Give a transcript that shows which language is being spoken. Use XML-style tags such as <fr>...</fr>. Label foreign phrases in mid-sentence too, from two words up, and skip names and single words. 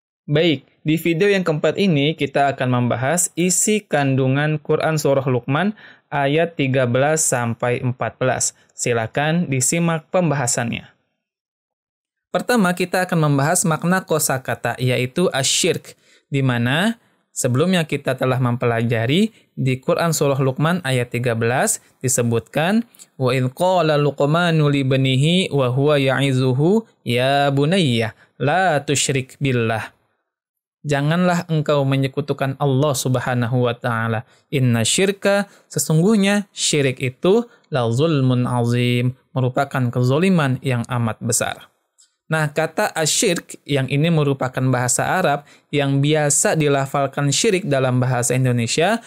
<id>Baik, di video yang keempat ini kita akan membahas isi kandungan Quran Surah Luqman ayat 13-14. Silakan disimak pembahasannya. Pertama, kita akan membahas makna kosakata, yaitu asyirk, di mana sebelumnya kita telah mempelajari di Quran Surah Luqman ayat 13 disebutkan</id> <ar>وَإِذْ قَالَ لُقْمَانُ لِابْنِهِ وَهُوَ يَعِظُهُ يَا بُنَيَّ لَا تُشْرِكْ بِاللَّهِ.</ar> <id>Janganlah engkau menyekutukan Allah</id> <ar>سُبْحَانَهُ وَتَعَالَى. إِنَّ الشِّرْكَ,</ar> <id>sesungguhnya syirik itu</id> <ar>لَظُلْمٌ عَظِيمٌ,</ar> <id>merupakan kezaliman yang amat besar. Nah, kata asyirk yang ini merupakan bahasa Arab yang biasa dilafalkan syirik dalam bahasa Indonesia,</id>